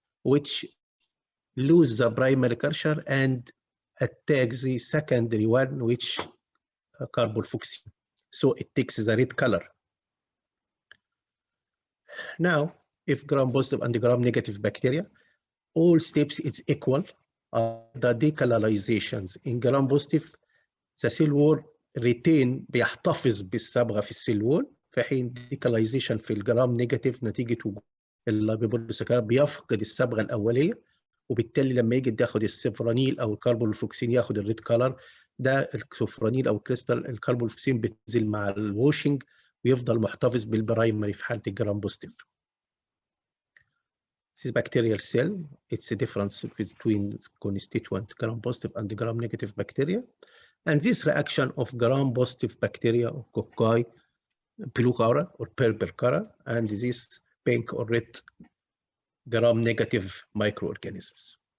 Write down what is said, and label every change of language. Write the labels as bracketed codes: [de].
[en] which lose the primary culture and attack the secondary one, which carbulfoxin. So it takes the red color. Now, if gram-positive and gram-negative bacteria, all steps it's equal. The decolorizations in gram-positive, the cell wall retain [ar] بيحتفظ بالصبغة في السيل وول، في حين decolonization في الجرام-نيجاتيف نتيجة وجود البيبولوسكار بيفقد الصبغة الأولية، وبالتالي لما يجي ياخد السفرانيل أو الكربولفوكسين ياخد الريد كلر. ده السفرانيل أو الكريستال الكربولفوكسين بتنزل مع الواشنج ويفضل محتفظ بالبرايمري في حالة الجرام-بوزيتيف. [en] This is bacterial cell. It's a difference between constituent gram-positive and gram-negative bacteria. And this reaction of gram-positive bacteria or cocci, blue color or purple color, and this pink or red gram-negative microorganisms.